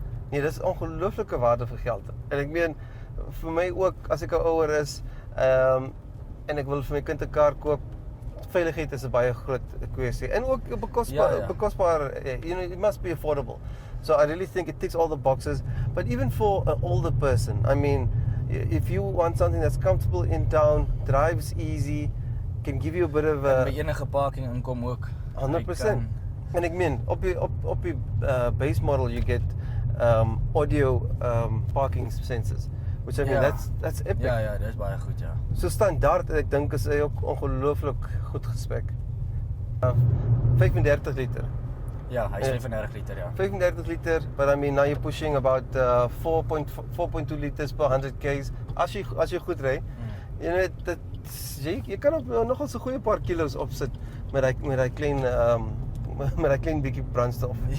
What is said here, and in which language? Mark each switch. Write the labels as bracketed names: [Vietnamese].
[Afrikaans] Nee, dis ongelooflike waarde vir geld. En ek meen vir my ook as ek ouer is, en ek wil vir my kind 'n kar koop, veiligheid is 'n baie groot kwessie. En ook bekosbaar, [English] it must be affordable. So I really think it ticks all the boxes. But even for an older person, I mean, if you want something that's comfortable in town, drives easy, can give you a bit of a... [Afrikaans] By enige parking inkom ook. [English] 100%. [Afrikaans] En ek meen, op die [English] base model you get audio parking sensors, which I mean, that's epic. [Afrikaans] Ja, dis baie goed, ja. So standaard, ek dink is hy ook ongelooflik goed gespek. 35 liter. Ja, hy is 35 liter, ja. [English] 35 liter, but I mean, now you're pushing about 4.2 liters per 100 k's. [Afrikaans] As jy goed ry, jy kan ook nogal so 'n goeie paar kilos opsit met daai klein bietjie brandstof.